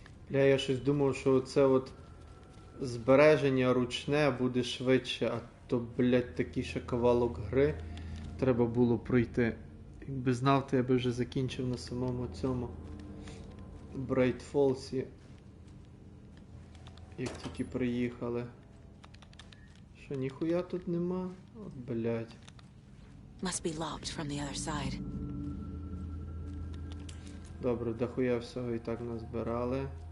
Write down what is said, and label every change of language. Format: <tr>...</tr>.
<uk>Я щось думав, що оце от збереження ручне буде швидше, а то, блядь, такий ще кавалок гри треба було пройти. Якби знав, то я би вже закінчив на самому цьому Bright Falls'і, як тільки приїхали. Що, ніхуя тут нема? От, блядь.</uk> <en>Must be locked from the other side.</en> <uk>Добре, дохуя всього і так назбирали.</uk>